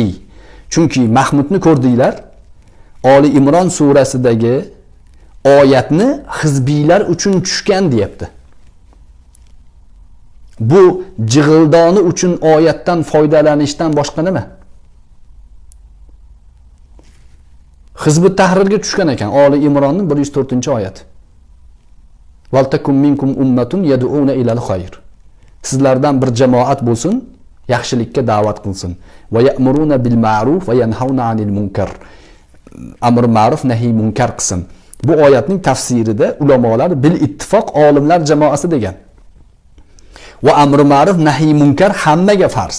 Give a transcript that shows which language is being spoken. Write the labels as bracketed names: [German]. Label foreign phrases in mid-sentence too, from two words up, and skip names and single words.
[Uzbek] Chunki Mahmudni ko'rdinglar, Oli Imron surasidagi oyatni hizbiylar uchun tushgan deyapti. Bu jig'ildoni uchun oyatdan foydalanishdan boshqa nima? Hizbut Tahrirga tushgan ekan Oli Imronning 104-oyati. [Arabic] ولتكن منكم أمة يدعون إلى الخير. [Uzbek] Sizlardan bir jamoat bo'lsin, yaxshilikka da'vat qilsin. [Arabic] ويأمرون بالمعروف وينهون عن المنكر. [Uzbek] Amr ma'ruf nahiy munkar qilsin. Bu oyatning tafsirida ulamolar bil ittifoq olimlar jamoasi degan. Va amr ma'ruf nahiy munkar hammaga farz.